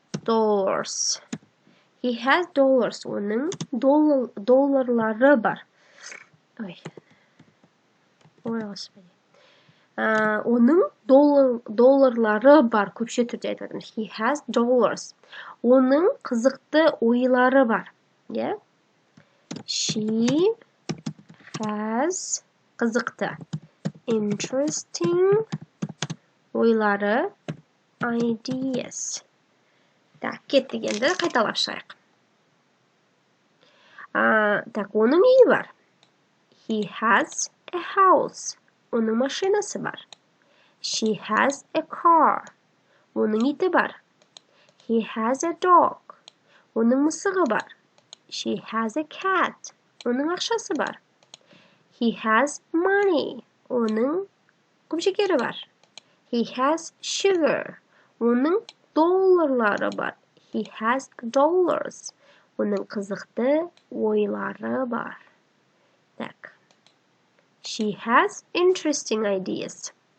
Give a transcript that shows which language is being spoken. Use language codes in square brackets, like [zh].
[en] Dollars. He has dollars. [kk] Оның долларлары бар. [ru] Ой, Господи. [kk] Оның долларлары бар. Көпше түрде айтып жатырмыз. [en] He has dollars. [kk] Оның қызықты ойлары бар. [en] She has [kk] қызықты. [en] Interesting [kk] ойлары. [en] Ideas. [ru] Так, [kk] кеттік енді қайталап шығайық. Так, оның үйі бар. [en] He has a house. [kk] Оның машинасы бар. [en] She has a car. [kk] Оның иті бар. [en] He has a dog. [kk] Оның мысығы бар. [en] She has a cat. Оның ақшасы бар. He has money. [kk] Оның құмшекері бар. [en] He has sugar. [kk] Оның долларлары бар. [en] He has dollars. [kk] Оның қызықты ойлары бар. [ru] Так. [en] She has interesting ideas.